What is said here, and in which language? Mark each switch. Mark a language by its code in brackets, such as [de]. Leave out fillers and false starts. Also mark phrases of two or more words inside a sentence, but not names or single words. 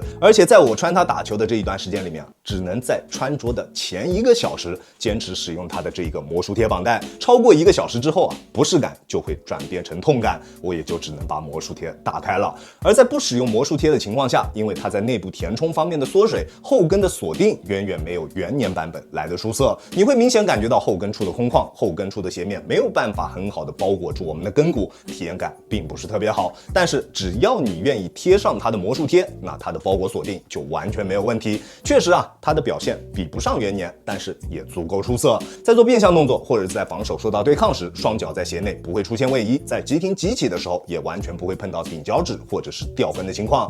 [zh] 而且在我穿它打球的這一段時間裡面，只能在穿着的前1個小時堅持使用它的這一個魔術貼綁帶，超過1個小時之後啊，不適感就會轉變成痛感，我也就只能把魔術貼打開了。而在不使用魔術術貼的情況下，因為它在內部填充方面的縮水，後跟的鎖定遠遠沒有元年版本來的出色。你會明顯感覺到後跟處的空曠，後跟處的鞋面沒有辦法很好的包裹住我們的跟骨，體驗感並不是特別好。但是只要你願意貼上它的魔術貼，那它的包裹鎖定就完全沒有問題。確實啊，它的表現比不上元年，但是也足夠出色。在做變向動作或者是在防守受到對抗時，雙腳在鞋內不會出現位移，在急停急起的時候也完全不會碰到頂腳趾或者是掉分的情況。